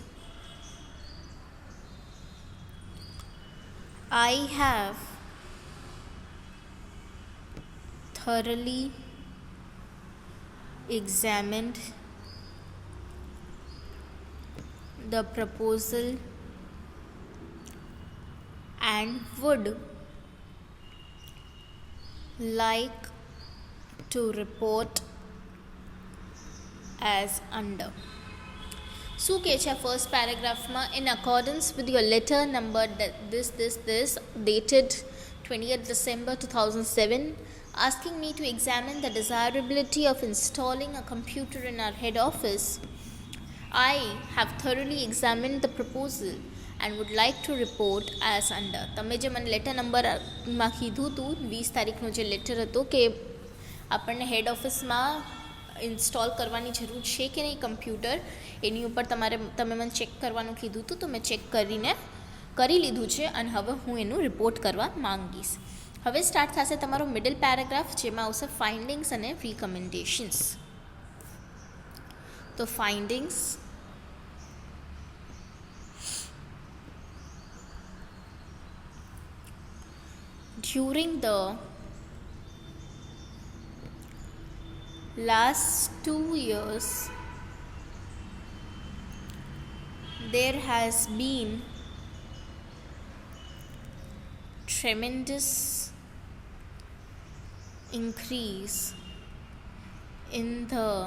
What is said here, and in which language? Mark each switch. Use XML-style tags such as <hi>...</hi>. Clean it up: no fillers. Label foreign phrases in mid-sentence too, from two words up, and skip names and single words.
<en>I have thoroughly examined the proposal and would like to report as under.</en> <gu>શું કહે છે આ ફર્સ્ટ પેરેગ્રાફમાં?</gu> <en>In accordance with your letter number this dated 20th December 2007 asking me to examine the desirability of installing a computer in our head office, I have thoroughly examined the proposal and would like to report as under.</en> <gu>તમે જે મને લેટર નંબરમાં કીધું હતું 20 તારીખનો જે લેટર હતો કે આપણને હેડ ઓફિસમાં ઇન્સ્ટોલ કરવાની જરૂર છે કે નહીં કમ્પ્યુટર, એની ઉપર તમે મને ચેક કરવાનું કીધું હતું, તો મેં ચેક કરીને કરી લીધું છે અને હવે હું એનું રિપોર્ટ કરવા માંગીશ. હવે સ્ટાર્ટ થશે તમારો</gu> <en>middle paragraph,</en> <gu>જેમાં આવશે ફાઇન્ડિંગ્સ અને રિકમેન્ડેશન્સ. તો ફાઇન્ડિંગ્સ,</gu> <en>during the last 2 years there has been tremendous increase in the</en>